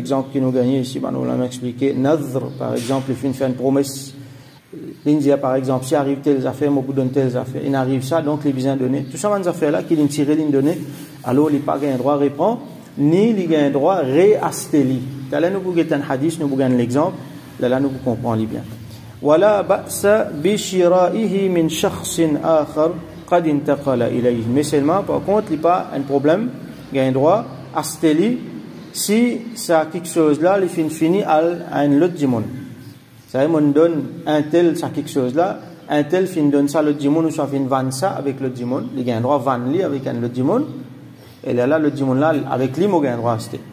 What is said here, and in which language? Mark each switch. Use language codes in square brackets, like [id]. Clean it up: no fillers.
[fr] L'exemple qui nous gagne ici, on l'a expliqué. Nadhr, par exemple, il finit faire une promesse. L'India, par exemple, si arrive telles affaires, moi vous donne telles affaires. Il arrive ça, donc il besoin donner. Tout ça, ces affaires là, qu'il est tiré, il donner. Alors il n'a pas un droit à répondre, ni il a un droit à réacheter. Là, nous vous un hadith, nous vous gagnons l'exemple. Là, nous vous comprenons bien. [ar] ولا بأس بشرائه من شخص آخر قد انتقل إليه. [fr] Mais seulement, par contre, il n'y a pas un problème, il y a un droit à acheter si ça quelque chose là, il finit à un autre dimoun. Ça veut dire, on donne un tel ça quelque chose là, un tel fin donne ça à l'autre dimoun ou soit fin vendre ça avec l'autre dimoun. Il y a un droit à vendre avec un autre dimoun. Et là, le dimoun là, avec lui, il y a un droit à acheter.